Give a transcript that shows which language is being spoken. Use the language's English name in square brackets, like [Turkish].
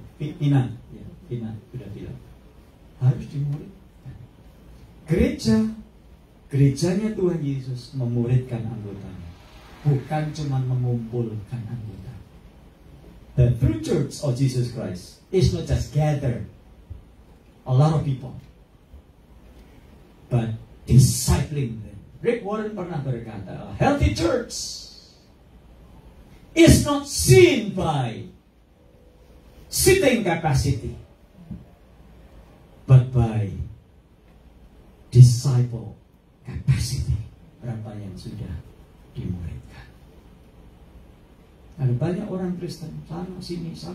[Indonesian] Pina sudah bilang. Harus dimuridkan. Gerejanya Tuhan Yesus memuridkan anggotanya, bukan cuma mengumpulkan anggota. [English] The true church of Jesus Christ is not just gather a lot of people, but discipling them. Rick Warren [Indonesian] pernah berkata, [English] a healthy church is not seen by seating capacity, but by disciple capacity. [Indonesian] Berapa yang sudah dimuridkan. Ada banyak orang Kristen sana sini.